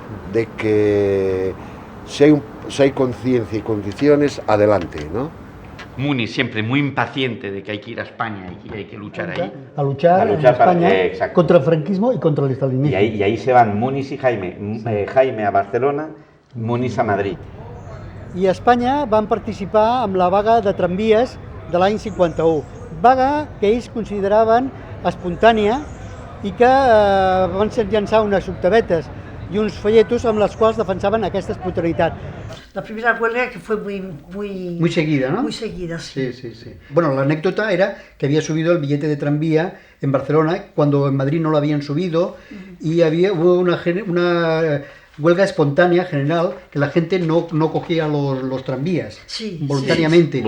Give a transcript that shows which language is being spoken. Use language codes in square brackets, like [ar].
[es] De que si hay conciencia y condiciones, adelante, ¿no? Muniz siempre muy impaciente de que hay que ir a España y que hay que luchar ahí. A luchar en España contra el franquismo y contra el estalinismo. Y ahí se van Muniz y Jaime. Jaime a Barcelona, Muniz a Madrid. [ca] I a Espanya van participar amb la vaga de tramvies de l'any 51. Vaga que ells consideraven espontània i que van llançar unes octavetes [es] y unos folletos [ca] amb les quals defensaven aquesta espontaneïtat. [es] La primera huelga que fue muy seguida, ¿no? Muy seguida, sí. Sí. Bueno, la anécdota era que había subido el billete de tranvía en Barcelona cuando en Madrid no lo habían subido y hubo una huelga espontánea general que la gente no cogía los tranvías voluntariamente.